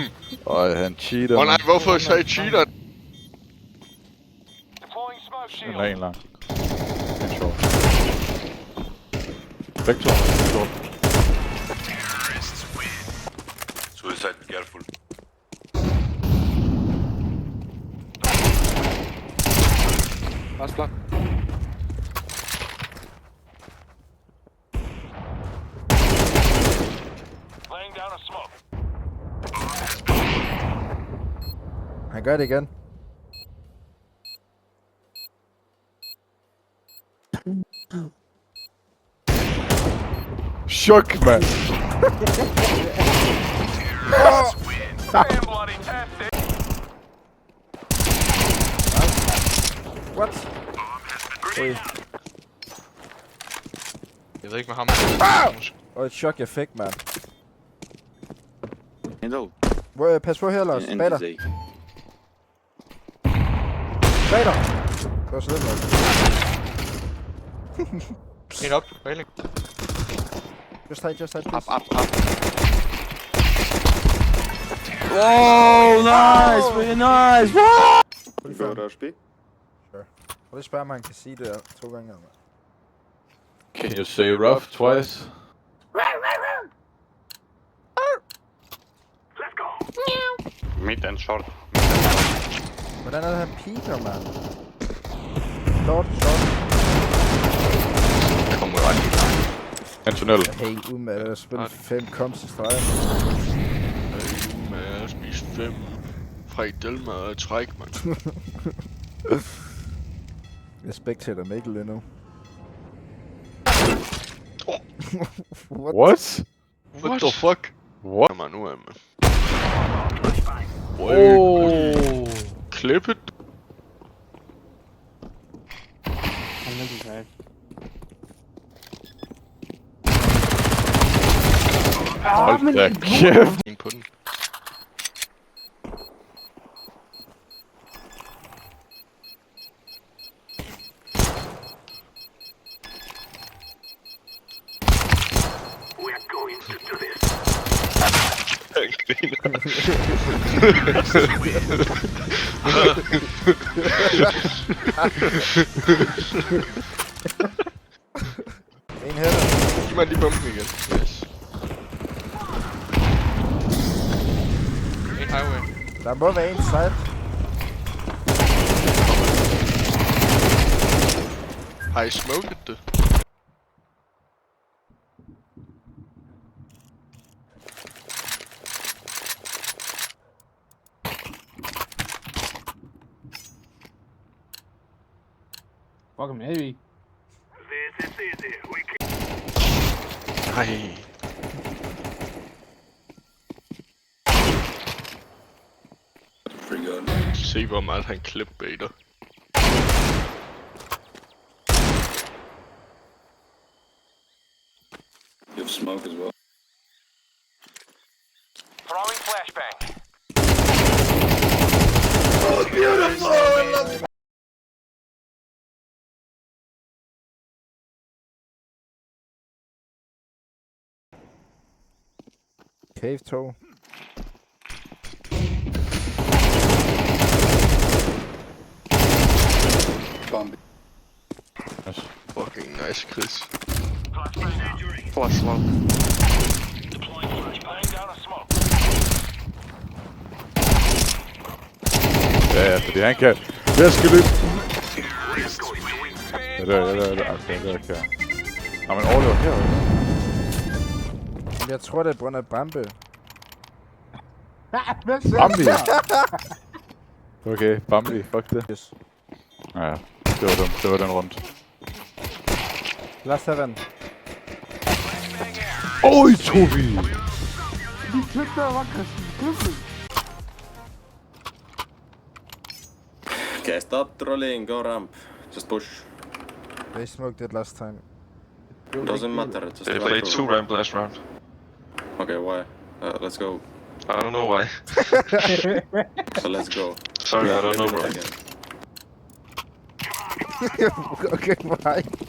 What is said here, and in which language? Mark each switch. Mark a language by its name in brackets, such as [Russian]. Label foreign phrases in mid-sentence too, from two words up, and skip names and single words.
[Danish] Ej, han cheater. Åh nej, hvorfor sagde jeg cheater? Den er en lang. En short. Begge to. Short. [English] Suicide, careful. Last block. Laying down a smoke. [Danish] Han gør det igen. Chok, mand. [English] Damn bloody tastic. What? [Danish] Jeg ved ikke med ham. Og et chok jeg fik, mand. Hello. Pas på her, Lars. Bag dig. Bag dig. Det var så lidt, mand. En op, railing. [English] Just hide, Up, please. up, up. Oh, nice, very nice. [Danish] Prøv lige spørge, om han kan sige det her 2 gange, mand. [English] Can you say rough twice? Let's go. Mid and short. [Danish] Hvordan er det, han piker, mand? Short. Kommer ret i gang. En tunnel. Jeg er helt ude med at spille 5 komps i streg. Jeg er ude med at spise 5 frikadelle og træk, mand. Jeg spectator Mikkel lige nu. [English] What? What the fuck? What? [Danish] Kom nu af, mand. [English] Oh. Clip it. [Danish] Hold da kæft. En på den. [English] We're going to do this. [Danish] Han griner. En hætter. Giv mig lige bomben igen. Yes. En highway. Der må være en side. Har I smoket det? [English] Fucking heavy. This is easy. We can. [Danish] Nej. [English] Free gun. [Danish] Se hvor meget han clipbaiter. [English] You have smoke as well. Throwing flashbang. Oh, beautiful! Cave 2. Fucking nice, Chris. Flash low. Laying down a smoke. [Danish] Ja, fordi han kan. Jeg skal løbe. Okay. Nå, men overlever herovre. Jeg tror, det er på grund af Bambi. Bambi! Okay, Bambi, fuck det. Yes. Ja, det var dumt. Det var den rundt. [English] Last heaven. [Danish] Oj, Tobi! [English] Okay, stop trolling, go ramp. Just push. They smoked it last time. Doesn't matter, just They ramp played roll. 2 ramp last round. Okay, why? Let's go. I don't know why. So let's go. Sorry, I don't know, bro. Again. Okay, bye.